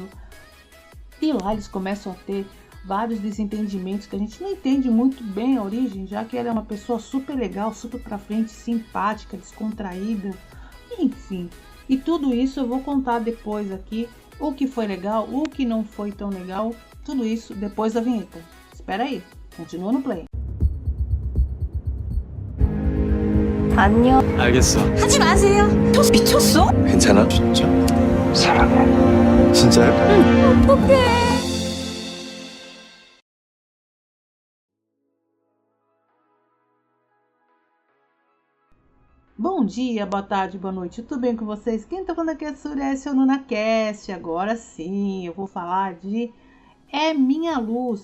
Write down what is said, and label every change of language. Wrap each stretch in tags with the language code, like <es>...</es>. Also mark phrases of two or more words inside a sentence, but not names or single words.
<pt>E lá eles começam a ter vários desentendimentos que a gente não entende muito bem a origem, já que ela é uma pessoa super legal, super pra frente, simpática, descontraída, enfim. E tudo isso eu vou contar depois aqui, o que foi legal, o que não foi tão legal, tudo isso depois da vinheta. Espera aí, continua no play.</pt> <ko>안녕. 알겠어. 하지 마세요. 토스 미쳤어? 괜찮아? 진짜. 사랑해. 진짜요? 어떡해.</ko> <pt>Bom dia, boa tarde, boa noite, tudo bem com vocês? Quem tá falando aqui é a Sureste NunaCast. Agora sim, eu vou falar de É Minha Luz.</pt>